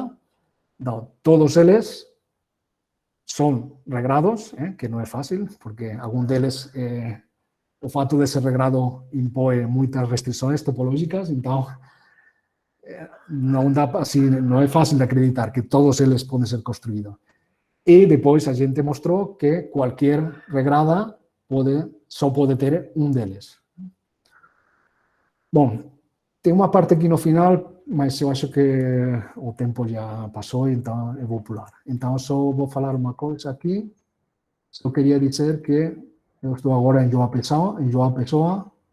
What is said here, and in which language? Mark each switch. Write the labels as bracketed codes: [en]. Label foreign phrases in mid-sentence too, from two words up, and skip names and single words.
[gl] Todos eles son regrados, que non é fácil, porque algún deles, o fato de ser regrado impõe moitas restrições topológicas, entón non é fácil de acreditar que todos eles poden ser construídos. [pt] E depois a gente mostrou que cualquier regrada só pode ter un deles. Bom, tem unha parte aquí no final, mas eu acho que o tempo já passou, então eu vou pular. Então, só vou falar uma coisa aqui. Só queria dizer que eu estou agora em João Pessoa.